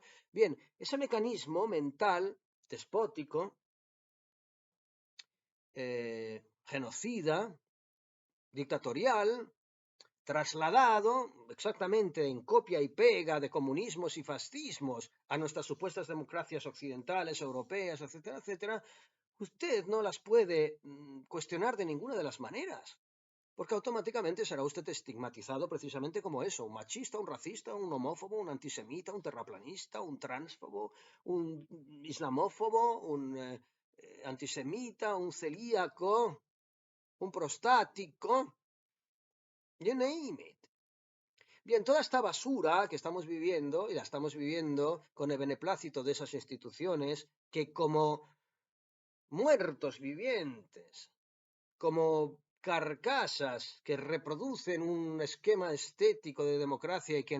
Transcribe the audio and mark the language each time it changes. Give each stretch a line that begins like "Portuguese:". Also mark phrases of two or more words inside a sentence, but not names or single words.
Spanish: Bien, ese mecanismo mental despótico, genocida, dictatorial, trasladado exactamente en copia y pega de comunismos y fascismos a nuestras supuestas democracias occidentales, europeas, etcétera, etcétera, usted no las puede cuestionar de ninguna de las maneras, porque automáticamente será usted estigmatizado precisamente como eso, un machista, un racista, un homófobo, un antisemita, un terraplanista, un transfobo, un islamófobo, un antisemita, un celíaco, un prostático,
English: you name it.
Spanish: Bien, toda esta basura que estamos viviendo, y la estamos viviendo con el beneplácito de esas instituciones que como muertos vivientes, como carcasas que reproducen un esquema estético de democracia y que en